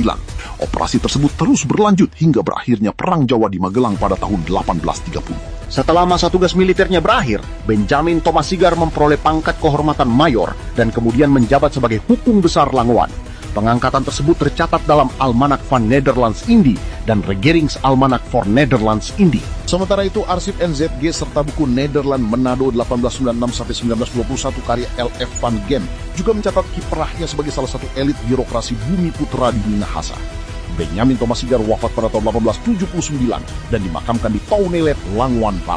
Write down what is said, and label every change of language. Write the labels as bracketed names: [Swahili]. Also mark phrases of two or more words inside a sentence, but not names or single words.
[Indonesian] Operasi tersebut terus berlanjut hingga berakhirnya Perang Jawa di Magelang pada tahun 1830. Setelah masa tugas militernya berakhir, Benjamin Thomas Sigar memperoleh pangkat kehormatan mayor dan kemudian menjabat sebagai Hupung Besar Langowan. Pengangkatan tersebut tercatat dalam Almanak van Nederlands Indie dan Regerings Almanak for Nederlands Indie. Sementara itu, arsip NZG serta buku Nederland Manado 1896-1921 karya L.F. van Gem juga mencatat kiprahnya sebagai salah satu elit birokrasi bumi putra di Minahasa. Benjamin Thomas Sigar wafat pada tahun 1879 dan dimakamkan di Taunelet, Langwan Park.